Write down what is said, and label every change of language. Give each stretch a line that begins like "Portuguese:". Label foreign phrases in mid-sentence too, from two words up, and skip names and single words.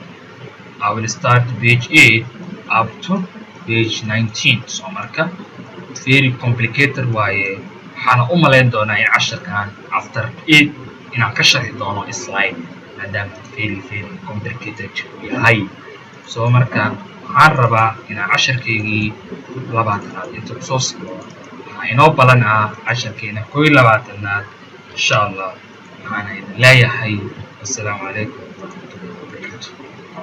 English: I will start page 8 up to page 19 so
Somali: marka
English: very complicated waaye
Somali: waxaana u malayn doonaa in casharkan after 8 inaan ka sharxi doono slide maadaama
English: very complicated
Somali: yahay soo marka waxaan rabaa inaan casharkaygii labaatanaad inta kusoo siro waxaa inoo balan ah casharkeena 21aad
Arabic: إن شاء الله
Somali: waxaana idin leeyahay
Arabic: السلام عليكم ورحمة الله وبركاته